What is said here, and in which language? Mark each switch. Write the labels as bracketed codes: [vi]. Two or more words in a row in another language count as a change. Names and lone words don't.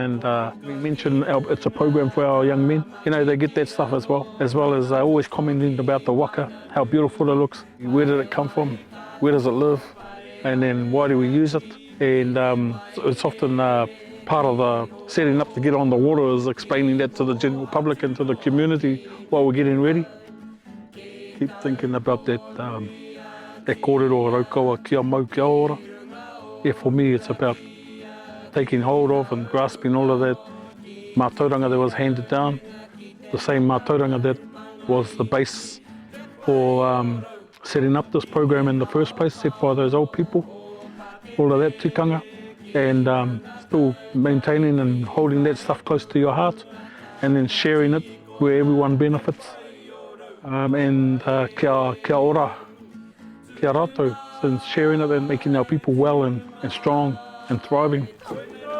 [en] And we mention it's a program for our young men. They get that stuff as well as always commenting about the waka, how beautiful it looks, where did it come from, where does it live, and then why do we use it? And it's often part of the setting up to get on the water is explaining that to the general public and to the community while we're getting ready. Keep thinking about that [mi] kōrero Raukawa kia mau kia ora. [en] Yeah, for me it's about taking hold of and grasping all of that mātauranga that was handed down, the same mātauranga that was the base for setting up this program in the first place, set by those old people, all of that tikanga, and still maintaining and holding that stuff close to your heart, and then sharing it where everyone benefits. [mi] And kia ora, kia rātou, [en] and sharing it and making our people well and strong and thriving.